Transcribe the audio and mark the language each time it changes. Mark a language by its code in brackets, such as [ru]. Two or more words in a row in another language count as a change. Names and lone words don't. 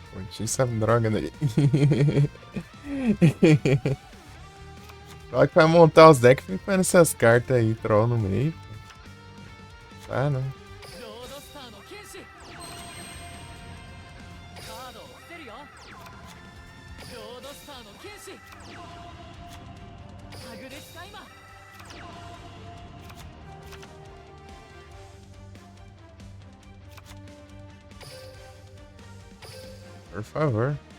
[pt] Pô, tira essa droga daí. Só que vai montar os decks, fica com essas cartas aí, troll no meio. Pô. Tá, não. [ja] ロードスターの剣士カードを捨てるよロードスターの剣士タグで使い魔 [pt] Por favor.